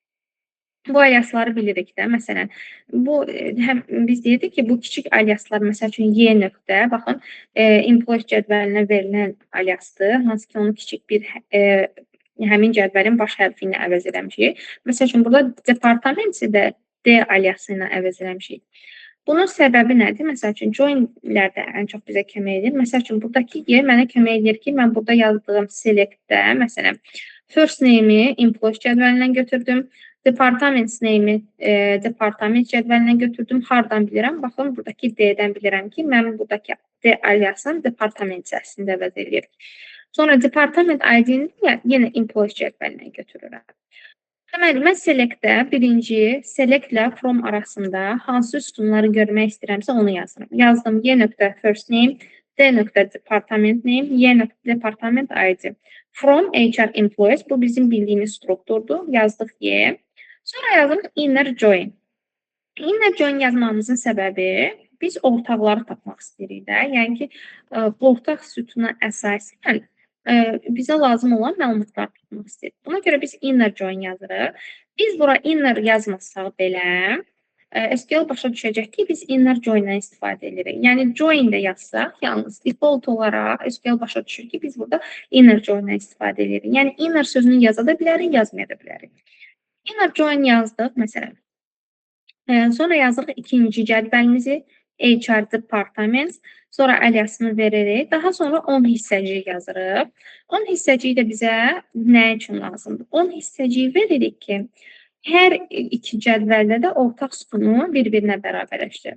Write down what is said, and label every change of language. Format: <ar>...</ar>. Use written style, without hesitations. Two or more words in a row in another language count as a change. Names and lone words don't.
<az>Bu aliasları bilirik də. Məsələn, bu həm biz deyirdik ki, bu kiçik aliaslar məsəl üçün Y nöqtə, baxın, employee cədvəlinə verilən aliasdır, hansı ki onu kiçik bir həmin cədvəlin baş hərfi ilə əvəz eləmişik. Məsəl üçün burada departament də D aliası ilə əvəz eləmişik. Bunun səbəbi nədir? Məsəl üçün joinlər də ən çox bizə kömək edir. Məsəl üçün buradakı yer mənə kömək edir ki, mən burada yazdığım select-də, məsələn,</az> <en>first name-i</en> <az>employee cədvəlindən götürdüm.</az> <en>Department name-i</en> <az>departament cədvəlindən götürdüm. Hardan bilirəm? Baxın, buradakı D-dən bilirəm ki, mən buradakı D aliasını departament hissəsində əvəz edir. Sonra departament ID-ni yenə employee cədvəlindən götürürəm. Deməli, mən select-də birinci select ilə from arasında hansı sütunları görmək istəyirəmsə onu yazıram. Yazdım</az> <en>Y.first name, D.department name, Y.department ID. From HR employees,</en> <az>bu bizim bildiyimiz strukturdur. Yazdıq Y. Sonra yazırıq</az> <en>inner join. Inner join</en> <az>yazmamızın səbəbi biz ortaqları tapmaq istəyirik də. Yəni ki, bu ortaq sütuna əsasən bizə lazım olan məlumatlar tutmaq istəyirik. Buna görə biz</az> <en>inner join</en> <az>yazırıq. Biz bura inner yazmasaq belə, SQL başa düşəcək ki, biz</az> <en>inner join-dən</en> <az>istifadə edirik. Yəni, join də yazsaq, yalnız default olaraq SQL başa düşür ki, biz burada</az> <en>inner join-dən</en> <az>istifadə edirik. Yəni, inner sözünü yaza da bilərik, yazmaya da bilərik.</az> <en>Inner join</en> <az>yazdıq, məsələn. Sonra yazırıq ikinci cədvəlimizi,</az> <en>HR department,</en> <az>sonra aliasını veririk. Daha sonra 10 hissəciyi yazırıq. 10 hissəciyi də bizə nə üçün lazımdır? 10 hissəciyi veririk ki, hər iki cədvəldə də ortaq sütunu bir-birinə bərabərləşdirir.</az>